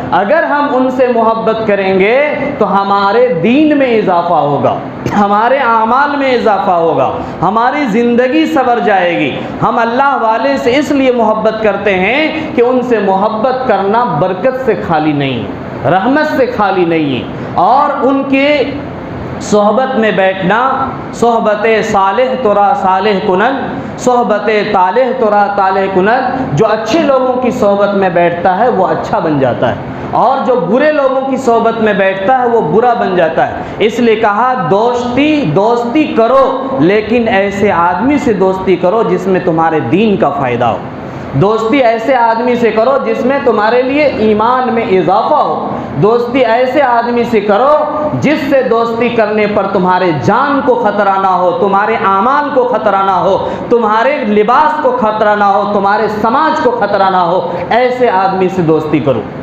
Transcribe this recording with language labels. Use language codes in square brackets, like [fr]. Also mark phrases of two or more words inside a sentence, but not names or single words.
[ur] اگر ہم ان سے محبت کریں گے تو ہمارے دین میں اضافہ ہوگا، ہمارے اعمال میں اضافہ ہوگا، ہماری زندگی سنور جائے گی۔ ہم اللہ والے سے اس لیے محبت کرتے ہیں کہ ان سے محبت کرنا برکت سے خالی نہیں، رحمت سے خالی نہیں ہے، اور ان کے صحبت میں بیٹھنا، [fa] صحبت صالح ترا صالح کنن، صحبت طالح ترا طالح کنن، [ur] جو اچھے لوگوں کی صحبت میں بیٹھتا ہے وہ اچھا بن جاتا ہے، اور جو برے لوگوں کی صحبت میں بیٹھتا ہے وہ برا بن جاتا ہے۔ اس لیے کہا دوستی کرو، لیکن ایسے آدمی سے دوستی کرو جس میں تمہارے دین کا فائدہ ہو، دوستی ایسے آدمی سے کرو جس میں تمہارے لیے ایمان میں اضافہ ہو، دوستی ایسے آدمی سے کرو جس سے دوستی کرنے پر تمہارے جان کو خطرہ نہ ہو، تمہارے اعمال کو خطرہ نہ ہو، تمہارے لباس کو خطرہ نہ ہو، تمہارے سماج کو خطرہ نہ ہو، ایسے آدمی سے دوستی کرو۔